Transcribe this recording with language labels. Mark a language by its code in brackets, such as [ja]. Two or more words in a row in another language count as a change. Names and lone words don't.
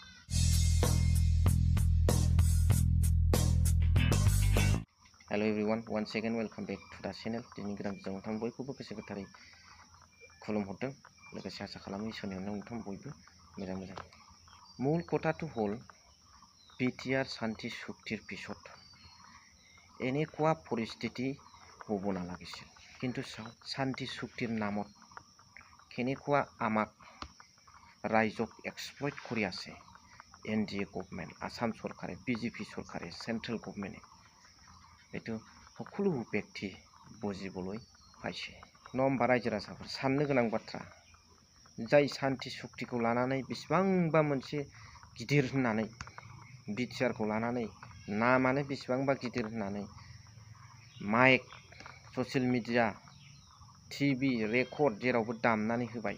[en] Hello everyone, one second welcome back to the channel. [brx] दिनै गोदान भिडिअ नोंथां बयखौबो गोसो गोथारै खुलुमहरदों, लोगोसे आसा खालामो इसोरनि अननायाव नोंथां बयबो मोजां। [as] মূল কথাটো হ'ল বিটিআৰ শান্তি চুক্তিৰ পিছত এনেকুৱা পৰিস্থিতি হ'ব নালাগিছিল। কিন্তু শান্তি চুক্তিৰ নামত কেনেকুৱা আমাক ৰাইজক এক্সপ্লইট কৰি আছে NDA গভৰ্নমেণ্ট, অসম চৰকাৰে, বিজেপি চৰকাৰে, চেণ্ট্ৰেল গভৰ্নমেণ্টে। এইটো সকলো ব্যক্তি বুজিবলৈ পাইছে। [brx] नम्बर रायजो राजाफोर, साननो गोनां बाथ्रा, जाय शान्ति चुक्तिखौ लानानै बेसेबांबा मोनसे गिदिर होननानै बिटिआरखौ लानानै नामानो बेसेबांबा गिदिर होननानै माइक, [en] social media, [brx] टिभि, रेकर्ड जेरावबो दामनानै होबाय।